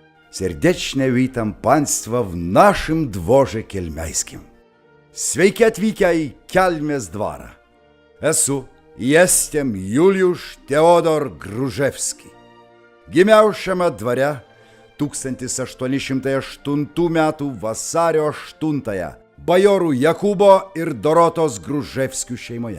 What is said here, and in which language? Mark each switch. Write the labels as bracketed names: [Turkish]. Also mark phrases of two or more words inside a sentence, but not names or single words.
[Polish] Serdecznie witam Państwa w naszym dworze kelmejskim. [Lithuanian] Sveiki atvykę į Kelmės dvarą. [Polish] Jestem Juliusz Teodor Gruževski. [Lithuanian] Gimiau šiame dvare 1808 metų vasario 8 bajorų Jakubo ir Dorotos Gruževskių šeimoje.